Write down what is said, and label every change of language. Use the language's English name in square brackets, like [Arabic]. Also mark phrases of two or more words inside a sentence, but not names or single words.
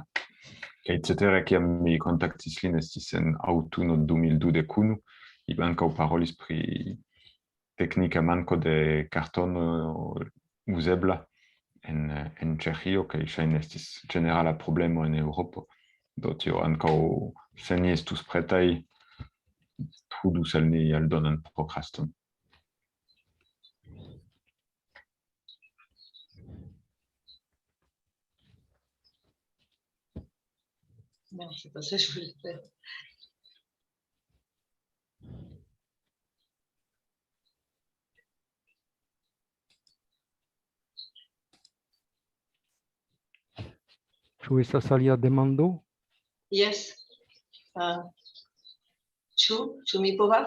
[Esperanto] Kaj cetere, kiam mi kontaktis lin, estis en aŭtuno 2021, li ankaŭ parolis pri teknika manko de kartono uzebla en Ĉeĥio, kaj ŝajne estis ĝenerala problemo en Eŭropo. Do tio ankaŭ, se ni estus pretaj, trudus al ni aldonan prokraston. [French] Non, c'est pas ça que je voulais faire. [Esperanto] Ĉu estas alia demando? Yes. Ĉu mi povas?